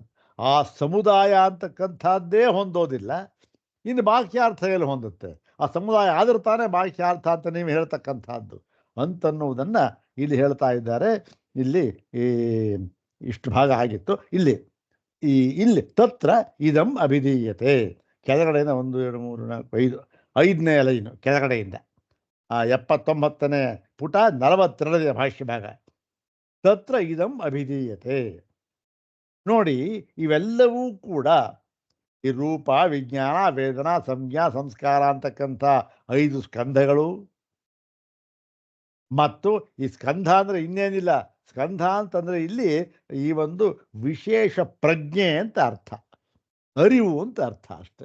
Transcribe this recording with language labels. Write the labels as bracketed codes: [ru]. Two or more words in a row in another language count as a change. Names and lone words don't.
[kn] ಆ ಸಮುದಾಯ ಅಂತಕ್ಕಂಥದ್ದೇ ಹೊಂದೋದಿಲ್ಲ, ಇನ್ನು ಬಾಹ್ಯಾರ್ಥ ಎಲ್ಲಿ ಹೊಂದುತ್ತೆ? ಆ ಸಮುದಾಯ ಆದರೂ ತಾನೇ ಬಾಹ್ಯಾರ್ಥ ಅಂತ ನೀವು ಹೇಳ್ತಕ್ಕಂಥದ್ದು ಅಂತನ್ನುವುದನ್ನು ಇಲ್ಲಿ ಹೇಳ್ತಾ ಇದ್ದಾರೆ. ಇಲ್ಲಿ ಇಷ್ಟು ಭಾಗ ಆಗಿತ್ತು. [sa] ಇಲ್ಲಿ ತತ್ರ ಇದಂ ಅಭಿಧೀಯತೆ. [kn] ಕೆಳಗಡೆಯಿಂದ 1 2 3 4 5 5ನೇ ಲೈನು ಕೆಳಗಡೆಯಿಂದ 79ನೇ ಪುಟ 42ನೇ ಭಾಷ್ಯ ಭಾಗ. [sa] ತತ್ರ ಇದಂ ಅಭಿಧೀಯತೆ. [kn] ನೋಡಿ, ಇವೆಲ್ಲವೂ ಕೂಡ ಈ ರೂಪ, ವಿಜ್ಞಾನ, ವೇದನಾ, ಸಂಜ್ಞಾ, ಸಂಸ್ಕಾರ ಅಂತಕ್ಕಂಥ 5 ಸ್ಕಂಧಗಳು. ಮತ್ತು ಈ ಸ್ಕಂಧ ಅಂದರೆ ಇನ್ನೇನಿಲ್ಲ. ಸ್ಕಂಧ ಅಂತಂದರೆ ಇಲ್ಲಿ ಈ ಒಂದು ವಿಶೇಷ ಪ್ರಜ್ಞೆ ಅಂತ ಅರ್ಥ, ಅರಿವು ಅಂತ ಅರ್ಥ ಅಷ್ಟೆ.